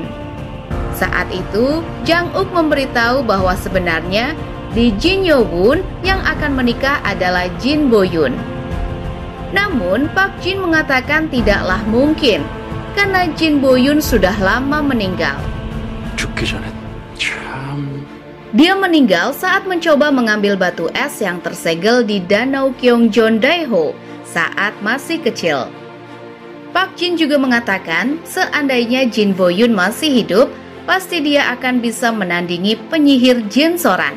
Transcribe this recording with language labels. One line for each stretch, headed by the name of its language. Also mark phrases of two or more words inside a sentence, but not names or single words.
Indonesian: Saat itu, Jang Uk memberitahu bahwa sebenarnya di Jin Yo-won yang akan menikah adalah Jin Bo-yun. Namun, Park Jin mengatakan tidaklah mungkin karena Jin Bo-yun sudah lama meninggal.
Korean: 죽기 전에 참...
Indonesian: Dia meninggal saat mencoba mengambil batu es yang tersegel di Danau Gyeongjeon Daeho saat masih kecil. Park Jin juga mengatakan seandainya Jin Bo-yun masih hidup, pasti dia akan bisa menandingi penyihir Jin Soran.